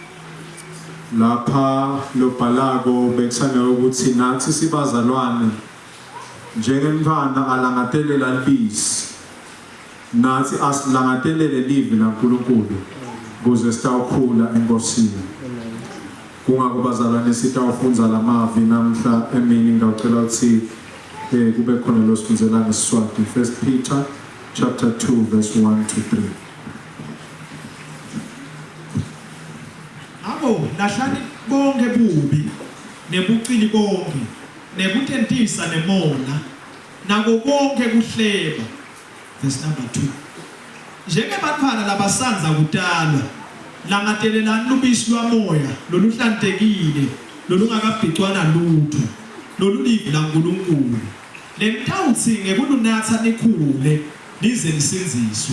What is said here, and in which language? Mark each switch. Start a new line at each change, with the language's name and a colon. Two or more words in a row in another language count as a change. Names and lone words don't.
Swati: Lapha lobhalako bekusanga ukuthi nathi sibazalwane njengemntwana alangatelela libisi nathi asilangatelele livi laNkulunkulu kuze sitawukhula enkosini. Kungakubazalwane sitawufunza lamavi namhla emini ngicela ukuthi kube khona lo sifunzela ngeSiswati.
English: First Peter chapter 2 verse 1 to 3.
Swati: Abo lahlani bonke bubi nebucili bonke nekutentisa nemona nako konke kuhleba.
English: Verse number 2.
Swati: Njengebantwana labasanza kutalwa langadelelani lubisi lwamoya loluhlantekile lolungakabhicwana lutho lolulivi laNkulunkulu nemthawuthi ngekulunatha nikhule nize nisinziswe.